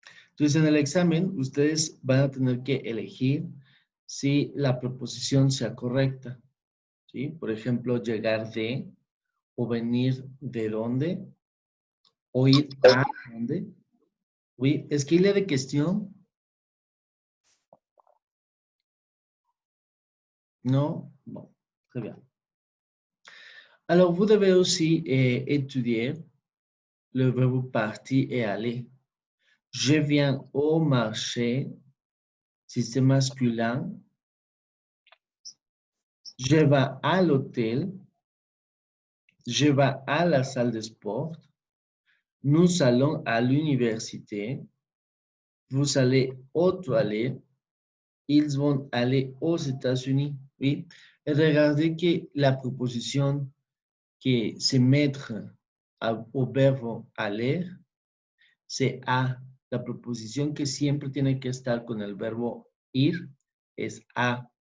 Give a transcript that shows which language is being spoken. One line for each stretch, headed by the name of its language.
Spanish: Entonces, en el examen, ustedes van a tener que elegir si la proposición sea correcta, ¿sí? Por ejemplo, llegar de, o venir de dónde, o ir a dónde.
French: Oui, est-ce qu'il y a des questions? Non? Bon, très bien. Alors, vous devez aussi étudier le verbe partir et aller. Je viens au marché, si c'est masculin. Je vais à l'hôtel. Je vais à la salle de sport. Nous allons à l'université. Vous allez aux toilettes. Ils vont aller aux États-Unis. Oui. Et regardez que la proposition que se mettre au verbo aller, c'est a.
Spanish: La proposición que siempre tiene que estar con el verbo ir es a.